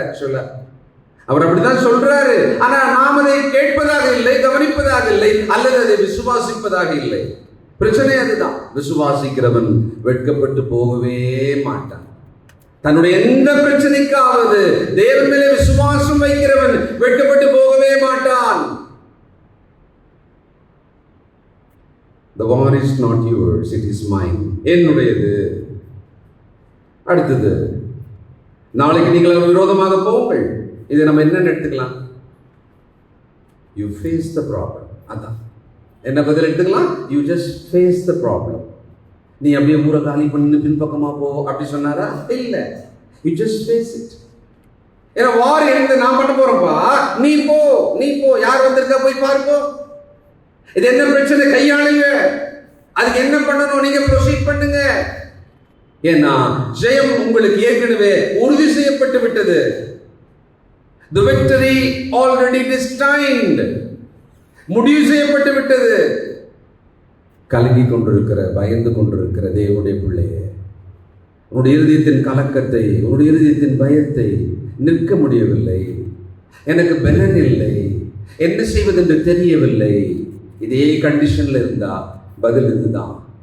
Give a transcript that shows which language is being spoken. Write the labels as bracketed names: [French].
[Tamil] ஆக்சுவலா அவர் அப்படிதான் சொல்றாரு. ஆனா நாம் அதை கேட்பதாக இல்லை, கவனிப்பதாக இல்லை, அல்லது அதை விசுவாசிப்பதாக இல்லை. பிரச்சனை அதுதான். விசுவாசிக்கிறவன் வெட்கப்பட்டு போகவே மாட்டான். தன்னுடைய எந்த பிரச்சனைக்காவது தேவன் மேலே விசுவாசம் வைக்கிறவன் வெட்கப்பட்டு போகவே மாட்டான். [English] The war is not yours, it is mine. [Tamil] என்னுடையது. அடுத்தது, நாளைக்கு நீங்கள் விரோதமாக போங்கள். இதை நம்ம என்ன எடுத்துக்கலாம்? [English] You face the problem. [Tamil] அதான் என்ன பதில் எடுத்துக்கலாம்? [English] You just face the problem. [Tamil] நீ அப்படியே ஊரை காலி பண்ணி பின்பக்கமா போ அப்படி சொன்னாரா? இல்ல. [English] You just face it. [Tamil] ஏன்னா வார் எழுந்து நான் பண்ண போறப்பா, நீ போ, நீ போ, யார் வந்திருக்கா போய் பாருப்போ, இது என்ன பிரச்சனை கையாளுங்க, அதுக்கு என்ன பண்ணணும் நீங்க ப்ரொசீட் பண்ணுங்க. ஏன்னா ஜெயம் உங்களுக்கு ஏற்கனவே உறுதி செய்யப்பட்டு விட்டது. [English] The victory already destined. [Tamil] முடிவு செய்யப்பட்டு விட்டது. கலங்கி கொண்டிருக்கிற, பயந்து கொண்டிருக்கிற தேவனுடைய பிள்ளையே, உன்னுடைய இருதயத்தின் கலக்கத்தை, உன்னுடைய இருதயத்தின் பயத்தை நிற்க முடியவில்லை, எனக்கு பலன் இல்லை, என்ன செய்வதென்று தெரியவில்லை, இதே கண்டிஷன்ல இருந்தா பதில் இதுதான்.